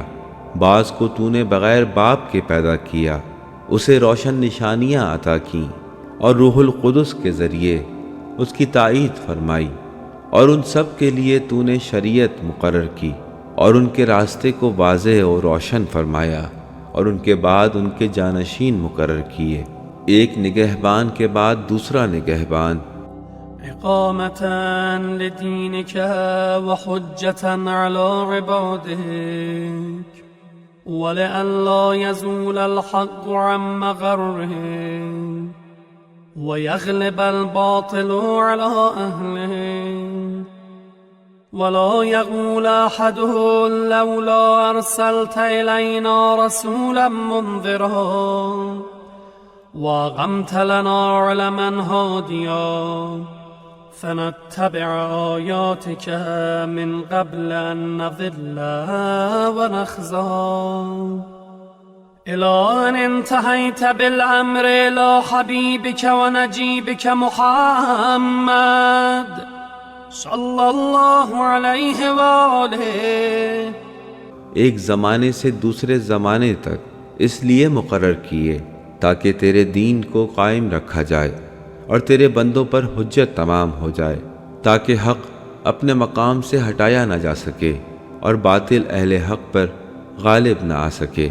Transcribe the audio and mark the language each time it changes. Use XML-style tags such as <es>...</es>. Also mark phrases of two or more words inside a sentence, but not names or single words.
<ur>بعض کو تو نے بغیر باپ کے پیدا کیا، اسے روشن نشانیاں عطا کیں اور روح القدس کے ذریعے اس کی تائید فرمائی، اور ان سب کے لیے تو نے شریعت مقرر کی اور ان کے راستے کو واضح اور روشن فرمایا، اور ان کے بعد ان کے جانشین مقرر کیے، ایک نگہبان کے بعد دوسرا نگہبان.</ur> <ar>إقامة لدينك وحجة على عبادك ولئلا يزول الحق عن مقره ويغلب الباطل على أهله ولا يقول أحدهم لولا أرسلت إلينا رسولا منذرا وأقمت لنا علما هاديا فنتبع آياتك من قبل أن نذل ونخزى إلى أن انتهيت بالأمر إلى حبيبك ونجيبك محمد صلى الله عليه وآله.</ar> <ur>ایک زمانے سے دوسرے زمانے تک اس لیے مقرر کیے تاکہ تیرے دین کو قائم رکھا جائے اور تیرے بندوں پر حجت تمام ہو جائے, تاکہ حق اپنے مقام سے ہٹایا نہ جا سکے اور باطل اہل حق پر غالب نہ آ سکے,</ur>